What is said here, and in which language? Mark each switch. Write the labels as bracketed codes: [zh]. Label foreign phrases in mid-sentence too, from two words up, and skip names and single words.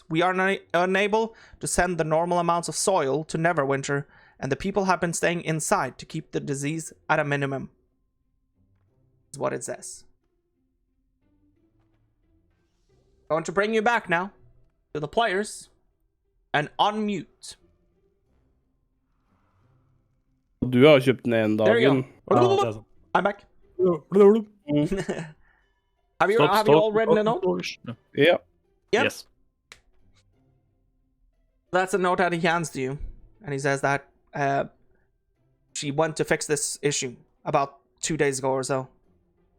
[en] We are unable to send the normal amounts of soil to Neverwinter, and the people have been staying inside to keep the disease at a minimum." Is what it says. Going to bring you back now to the players and unmute. [no] Du har kjøpt den en [en] There you [no] dagen. [en] go. I'm back. Have you all written the note? [no] Ja. [en] Yep. Yes. That's a note that he hands to you, and he says that she went to fix this issue about 2 days ago or so.